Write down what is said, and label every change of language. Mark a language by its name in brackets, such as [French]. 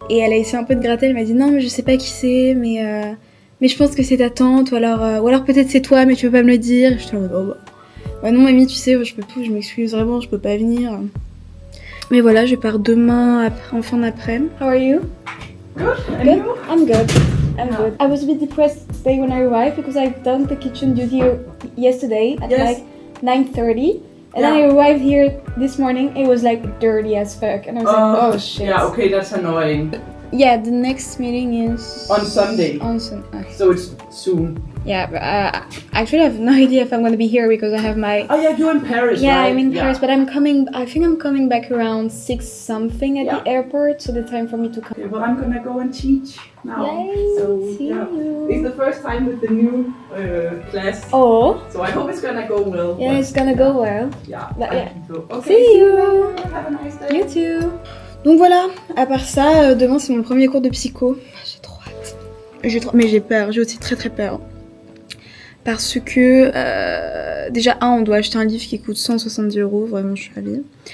[French] Et elle a essayé un peu de gratter, elle m'a dit non mais je sais pas qui c'est, mais je pense que c'est ta tante, ou alors peut-être c'est toi, mais tu peux pas me le dire. J'étais en mode, oh bah. Ouais, non, mamie, tu sais, je peux tout, je m'excuse vraiment, je peux pas venir. Mais voilà, je pars demain en fin d'après-midi. [English] How are you? Good. Good? I'm good. I was a bit depressed today when I arrived because I've done the kitchen duty yesterday at like 9:30. And then I arrived here this morning, it was like dirty as fuck. And I was like, oh shit. Yeah, okay, that's annoying. Yeah, the next meeting is... On Sunday. On Sunday. So it's soon. Yeah, but actually I have no idea if I'm gonna be here because I have my... Oh yeah, you're in Paris, yeah, right? I'm in Paris, but I think I'm coming back around 6 something at the airport, so the time for me to come. Okay, well I'm gonna go and teach now. Yay, so, see you. It's the first time with the new class. Oh. So I hope it's gonna go well. Yeah, it's gonna go well. Yeah, But yeah. So, okay, See you. Have a nice day. You too. [French] Donc voilà, à part ça, demain c'est mon premier cours de psycho. J'ai trop hâte. Mais j'ai peur, j'ai aussi très peur. Parce que, déjà, on doit acheter un livre qui coûte 170 €, vraiment je suis ravie.